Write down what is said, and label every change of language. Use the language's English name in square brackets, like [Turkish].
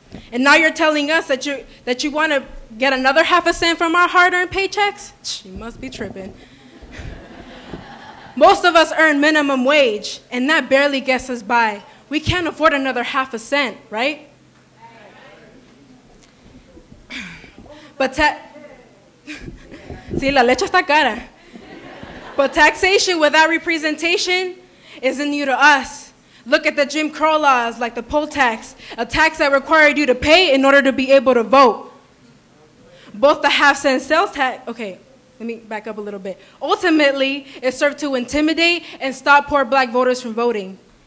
[English] And now you're telling us that you want to get another ½ cent from our hard-earned paychecks? You must be tripping. Most of us earn minimum wage, and that barely gets us by. We can't afford another ½ cent, right? [Spanish] But sí, la leche está cara. [English] But taxation without representation isn't new to us. Look at the Jim Crow laws like the poll tax, a tax that required you to pay in order to be able to vote. Both the half-cent sales tax, okay, let me back up a little bit. Ultimately, it served to intimidate and stop poor black voters from voting.